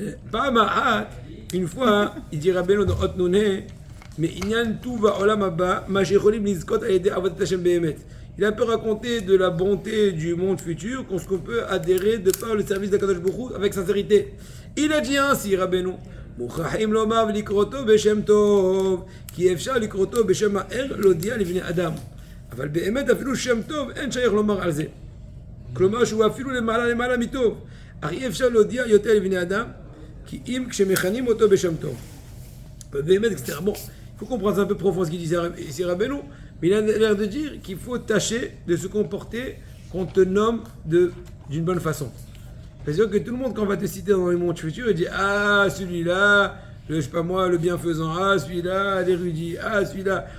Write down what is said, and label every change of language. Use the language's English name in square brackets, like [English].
[French] Pas ma une fois, il dit Rabbeinu dans Hot Nouné, mais Inyan tout va olam haba, ma shecholim lizkot a aidé avodat Hashem behemet. Il a un peu raconté de la bonté du monde futur, qu'on peut adhérer de par le service d'Akadosh Baruch Hu avec sincérité. Il a dit ainsi, Rabbeinu, [Hebrew] מוכרחים לומר ולקרותו בשם טוב, כי אפשר לקרותו בשם האר להודיע לבני אדם. אבל באמת אפילו שם טוב אין שייך לומר על זה. כלומר שהוא אפילו למעלה מטוב. אך אי אפשר להודיע יותר לבני אדם, כי אם כשמכנים אותו בשם טוב. באמת, [French] etc. Bon, il faut comprendre un peu profond ce qu'il disait ici Rabbeinu, mais il a l'air de dire qu'il faut tâcher de se comporter qu'on te nomme d'une bonne façon. C'est-à-dire que tout le monde, quand on va te citer dans les mondes futurs, il dit ah, celui-là, je sais pas moi, le bienfaisant, ah, celui-là, l'érudit, ah, celui-là.